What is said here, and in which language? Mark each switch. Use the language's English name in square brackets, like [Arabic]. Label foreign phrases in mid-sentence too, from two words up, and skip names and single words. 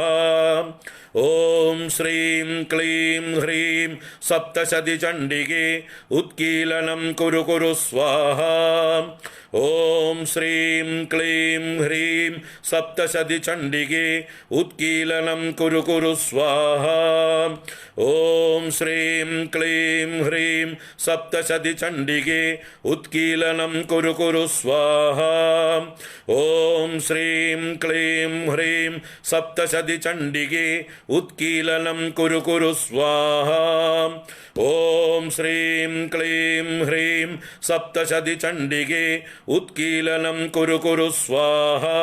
[Sanskrit] ഓം ശ്രീം ക്ലീം ഹ്രീം സപ്തശതി ചണ്ഡികേ ഉത്കീലനം കുരു കുരു സ്വാഹ. ഓം ശ്രീം ക്ലീം ഹ്രീം സപ്തശതി ചണ്ഡികേ ഉത്കീലനം കുരു കുരു സ്വാഹ. ഓം ശ്രീം ക്ലീം ഹ്രീം സപ്തശതി ചണ്ഡികേ उत्कीलनं कुरु कुरु स्वाहा। ॐ श्रीं क्लीं ह्रीं सप्तशतिचण्डिके उत्कीलनं कुरु कुरु स्वाहा। ॐ श्रीं क्लीं ह्रीं सप्तशतिचण्डिके उत्कीलनं कुरु कुरु स्वाहा।